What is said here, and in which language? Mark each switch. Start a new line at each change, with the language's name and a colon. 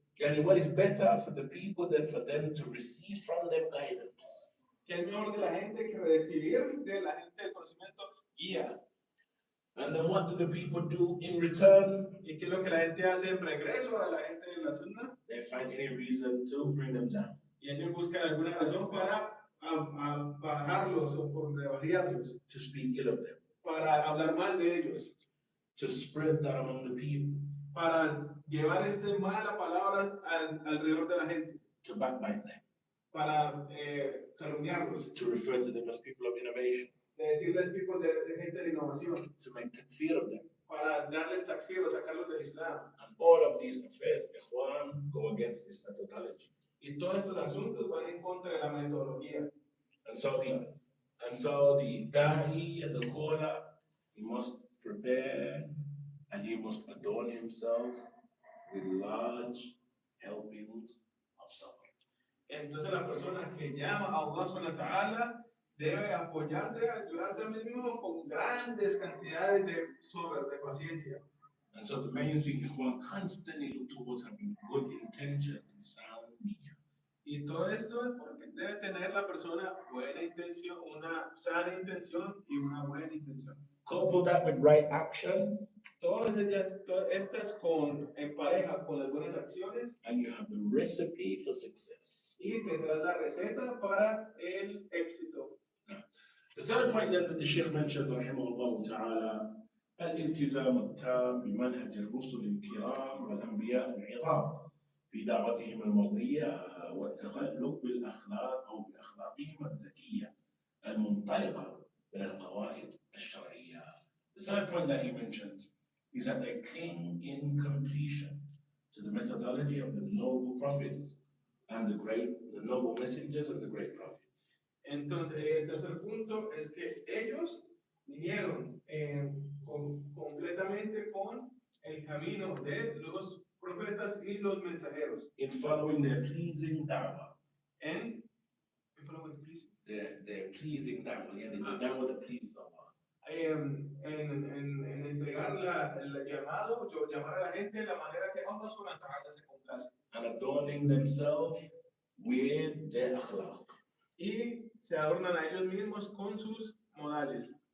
English: And what is better for the people than for them to receive from them guidance?
Spanish: Que es mejor de la gente que recibir de la gente del conocimiento guía.
English: And then what do the people do in return?
Spanish: ¿Y qué es lo que la gente hace en regreso a la gente de la sunna?
English: They find any reason to bring them down.
Spanish: Y ellos buscan alguna razón para bajarlos o por rebajarlos.
English: To speak ill of them.
Spanish: Para hablar mal de ellos.
English: to spread that among the people,
Spanish: para llevar mala palabra alrededor de la gente,
English: to backbite them,
Spanish: para calumniarlos,
English: to refer to them as people of innovation,
Spanish: de decirles people de gente de innovación,
English: to make takfir of them.
Spanish: para darles takfir o sacarlos del Islam.
English: And all of these affairs, ikhwan, go against this methodology.
Spanish: Y todos estos asuntos van en contra de la metodología.
English: And so the da'i and the caller, he must prepare and he must adorn himself with large helpings of sabr.
Spanish: Entonces la persona que llama a Allah subhanahu wa ta'ala debe apoyarse, ayudarse a sí mismo con grandes cantidades de sabr, de paciencia.
English: And so the main thing, ikhwan, constantly look towards having good intention and sound niyyah.
Spanish: Y todo esto es porque debe tener la persona buena intención, una sana intención y una buena intención.
English: Couple that with right action,
Spanish: Todas estas en pareja con las buenas acciones,
English: and you have the recipe for success.
Spanish: y tendrás la receta para el éxito.
English: The third point then that the Sheikh mentions, rahimahullah ta'ala,
Arabic: الالتزام التام بمنهج الرسل الكرام والأنبياء العظام في دعوتهم المرضية والتخلق بالأخلاق أو بأخلاقهم الزكية المنطلقة من القواعد الشرعية.
English: The third point that he mentions is that they cling in completion to the methodology of the noble prophets and the noble messengers and the great prophets.
Spanish: Entonces, el tercer punto es que ellos vinieron completamente con el camino de los profetas y los mensajeros.
English: In following their pleasing da'wah.
Spanish: En
English: Their pleasing da'wah, the da'wah that pleases Allah.
Spanish: En entregar el llamado, llamar a la gente de la manera que Allah subhanahu wa ta'ala se complace.
English: And adorning themselves with their akhlaq.
Spanish: Y se adornan a ellos mismos con sus modales.